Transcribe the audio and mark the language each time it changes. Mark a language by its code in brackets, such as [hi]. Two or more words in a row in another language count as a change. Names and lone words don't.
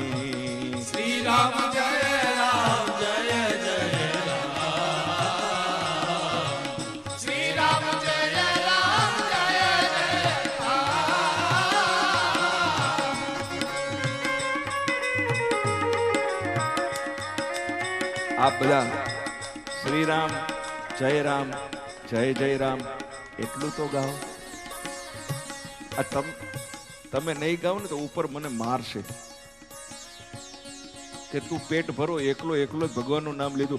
[hi] श्री राम जय जय राम, श्री राम जय राम जय जय राम. [gu] आप બધા શ્રી રામ જય રામ જય જય રામ એટલું તો ગાઓ. આ તમે નહીં ગાઓ ને તો ઉપર મને મારશે કે તું પેટ ભરો એકલો એકલો જ ભગવાનનું નામ લીધું.